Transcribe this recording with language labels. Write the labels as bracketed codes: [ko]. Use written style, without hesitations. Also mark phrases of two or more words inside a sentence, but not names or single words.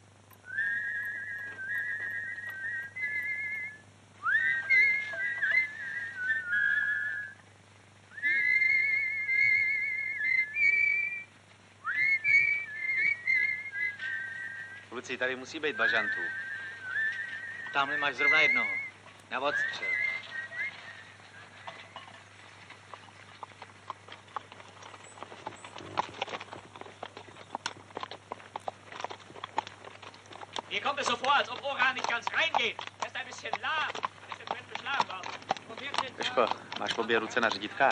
[cs] Kluci, tady musí být bažantů. Tamhle máš zrovna jednoho. Na odstřel. [de] Hier kommt es so vor, als ob Oran nicht ganz reingeht. Er ist ein bisschen lahm. Er ist im Moment beschlagen worden. [cs] Peško, máš obě ruce na řídítkách?